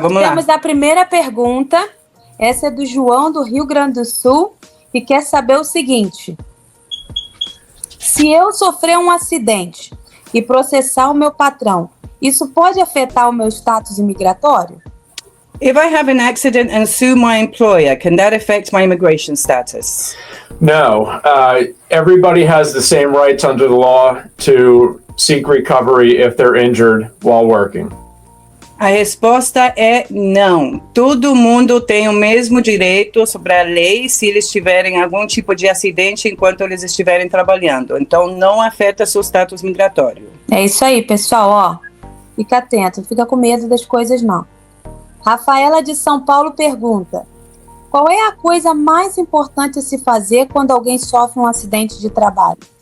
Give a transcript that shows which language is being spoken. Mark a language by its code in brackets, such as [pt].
[pt] Temos a primeira pergunta, essa é do João, do Rio Grande do Sul, que quer saber o seguinte: se eu sofrer um acidente e processar o meu patrão, isso pode afetar o meu status imigratório? [en] If I have an accident and sue my employer, can that affect my immigration status? No. Everybody has the same rights under the law to seek recovery if they're injured while working. [pt] A resposta é não. Todo mundo tem o mesmo direito sobre a lei se eles tiverem algum tipo de acidente enquanto eles estiverem trabalhando. Então, não afeta seu status migratório. É isso aí, pessoal. Fica atento, não fica com medo das coisas, não. Rafaela de São Paulo pergunta: qual é a coisa mais importante a se fazer quando alguém sofre um acidente de trabalho?